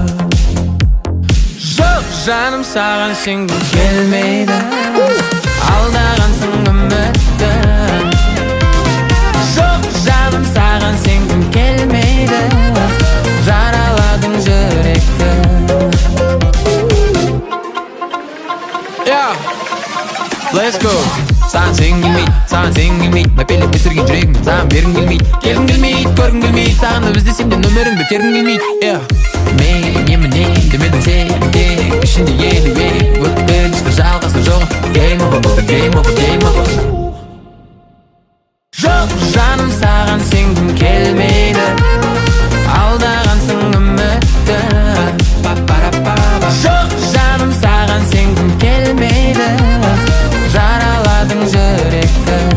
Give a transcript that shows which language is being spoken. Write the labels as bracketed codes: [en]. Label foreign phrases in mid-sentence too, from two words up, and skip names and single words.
[kk] Жоқ жаным, саған сенгім келмейді, алдағансың үмітті. Жоқ жаным, саған сенгім келмейді, жараладың жүректі. [en] Let's go. [kk] Саған сенгім келмейді, саған сенгім келмейді, мәпелеп өсірген жүрегім саған бергім келмейді. Келгім келмейді, көргім келмейді, саған да іздесем де нөміріңді тергім келмейді. Мен еміне демедім сенде, ішінде елі өткінші жалғасы жоқ. [en] Game over, game over, game over. [kk] Жоқ жаным, саған сенгім келмейді, алдағансың үмітті. Жоқ жаным, саған сенгім келмейді, жараладың жүректі.